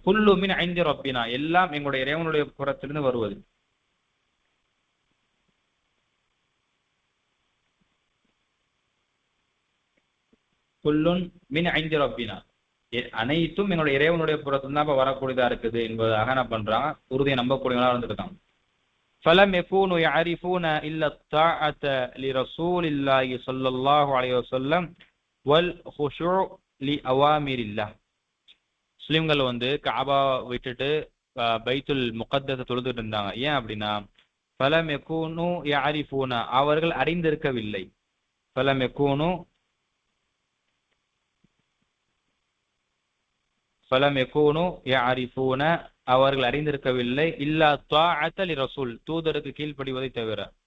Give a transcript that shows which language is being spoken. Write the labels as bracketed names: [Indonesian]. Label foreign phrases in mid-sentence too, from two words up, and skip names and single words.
[Arabic] كل من عند ربنا [Tamil] எல்லாம் எங்களுடைய இறைவனுடைய புறத்திலிருந்து வருவது. [Arabic] كل من عند ربنا [Tamil] அனைத்தும் எங்களுடைய இறைவனுடைய புறத்திலிருந்து தான் வரக்கூடியதா இருக்குது என்பதாக என்ன பண்றாங்க உறுதியை நம்பக்கூடியவங்களா இருந்திருக்காங்க. [Arabic] فلم يكونوا يعرفون إلا الطاعة لرسول الله صلى الله عليه وسلم والخشوع لأوامر الله. [Tamil] முஸ்லிம்கள் வந்து காபா விட்டுட்டு பைத்துல் முகத்தஸை தொழுதுட்டு இருந்தாங்க. ஏன் அப்படின்னா [Arabic] فلم يكونوا يعرفون [Tamil] அவர்கள் அறிந்திருக்கவில்லை. [Arabic] فلم يكونوا يعرفون [Tamil] அவர்கள் அறிந்திருக்கவில்லை [Arabic] إلا طاعة للرسول [Tamil] தூதருக்கு கீழ்ப்படிவதை தவிர.